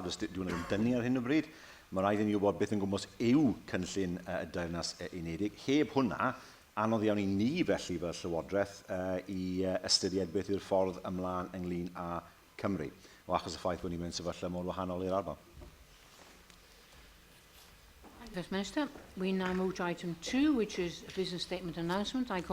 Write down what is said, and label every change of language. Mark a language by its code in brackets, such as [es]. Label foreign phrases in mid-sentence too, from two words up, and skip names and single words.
[cy] Dwi'n yn dynnu ar hyn o bryd. Mae rhaid i ni wybod beth yn gwmwys yw cynllun y Deyrnas Unedig. Heb hwnna, anodd iawn i ni felly fel Llywodraeth i ystyried beth yw'r ffordd ymlaen ynglyn â Cymru. O achos y ffaith bod ni'n mynd sefyllfa mor wahanol i'r ardal. [en] First Minister, we now move to item 2, which is a business statement announcement. I call